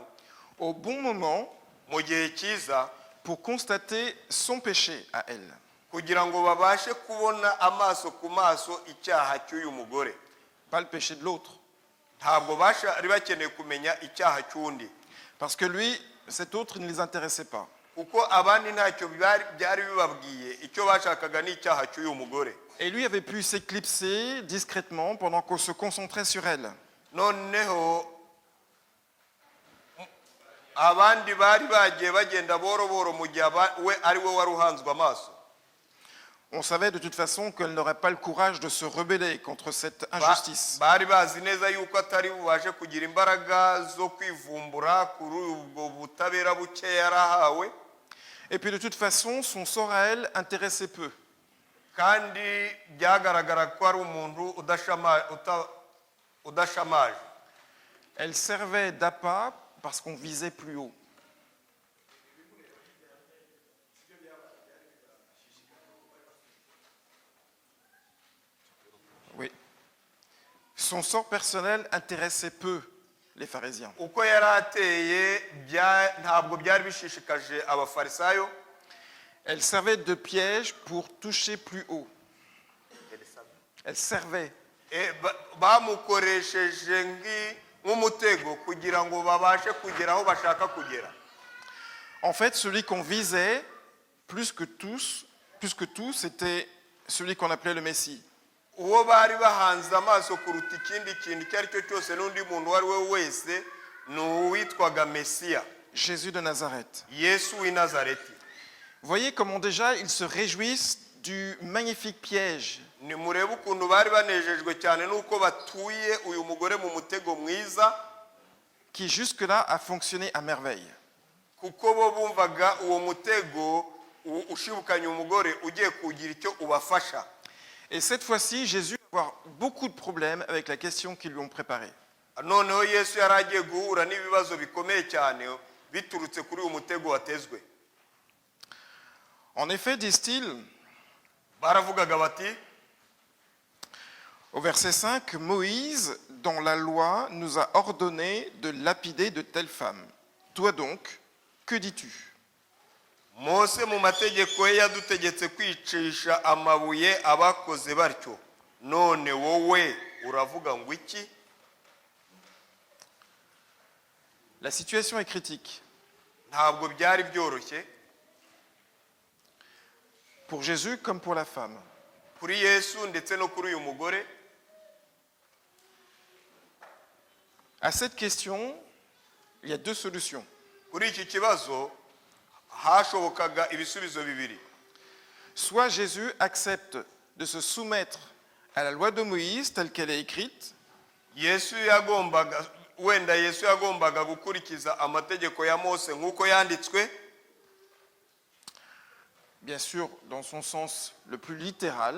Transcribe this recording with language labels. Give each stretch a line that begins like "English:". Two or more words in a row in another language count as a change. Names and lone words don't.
French: au bon moment,
Kinyarwanda: mu gihe cyiza,
French: pour constater son péché à elle.
Kinyarwanda: kugira ngo babashe kubona amaso ku maso icyaha cy'uyu mugore.
French: Pas le péché de l'autre.
Kinyarwanda: Ntabwo bari bakeneye kumenya icyaha cy'undi,
French: Parce que lui, cet autre ne les intéressait pas.
Kinyarwanda: kuko abandi ntacyo byari bibabwiye, icyo bashakaga ni icyaha cy'uyu mugore.
French: Et lui avait pu s'éclipser discrètement pendant qu'on se concentrait sur elle.
Kinyarwanda: Noneho abandi bari bagiye bagenda boro boro mu gihe we ari we wari uhanzwe amaso.
French: On savait de toute façon qu'elle n'aurait pas le courage de se rebeller contre cette injustice.
Kinyarwanda: Bari bazi neza yuko atari bubashe kugira imbaraga zo kwivumbura kuri ubwo butabera buke yarahawe.
French: Et puis de toute façon, son sort à elle intéressait peu.
Kinyarwanda: kandi byagaragara ko ari umuntu udashamaje.
French: Elle servait d'appât parce qu'on visait plus haut. Oui. Son sort personnel intéressait peu les pharisiens.
Kinyarwanda: Uko yari ateye ntabwo byari bishishikaje abafarisayo.
French: Elle servait de piège pour toucher plus haut. Elle servait.
Kinyarwanda: Bamukoresheje nk'umutego kugira ngo babashe kugera aho bashaka kugera.
French: En fait, celui qu'on visait plus que tout, c'était celui qu'on appelait le Messie.
Kinyarwanda: Uwo bari bahanze amaso kuruta ikindi kintu icyo ari cyo cyose n'undi muntu wari we wese ni uwitwaga Mesiya,
French: Jésus de Nazareth.
Kinyarwanda: Yesu w'i Nazareti.
French: Vous voyez comment déjà ils se réjouissent du magnifique piège
Kinyarwanda: Nimurebe ukuntu bari banejejwe cyane nuko batuye uyu mugore mu mutego mwiza,
French: qui jusque-là a fonctionné à merveille.
Kinyarwanda: kuko bo bumvaga uwo mutego ushibukanye umugore ugiye kugira icyo ubafasha.
French: Et cette fois-ci, Jésus va avoir beaucoup de problèmes avec la question qu'ils lui ont préparée.
Kinyarwanda: Noneho Yesu yari agiye guhura n'ibibazo bikomeye cyane biturutse kuri uyu mutego watezwe.
French: En effet, disent-ils,
Kinyarwanda: Baravugaga bati
French: au verset 5, Moïse, dans la loi, nous a ordonné de lapider de telles femmes. Toi donc, que dis-tu?
Kinyarwanda: Mose mu mategeko ye yadutegetse kwicisha amabuye abakoze batyo, none wowe uravuga ngo iki?
French: La situation est critique.
Kinyarwanda: Ntabwo byari byoroshye
French: Pour Jésus comme pour la femme.
Kinyarwanda: kuri Yesu ndetse no kuri uyu mugore.
French: À cette question, il y a deux solutions.
Kinyarwanda: Kuri iki kibazo hashobokaga ibisubizo bibiri.
French: Soit Jésus accepte de se soumettre à la loi de Moïse telle qu'elle est écrite,
Kinyarwanda: Wenda Yesu yagombaga gukurikiza amategeko ya Mose nk'uko yanditswe,
French: bien sûr dans son sens le plus littéral,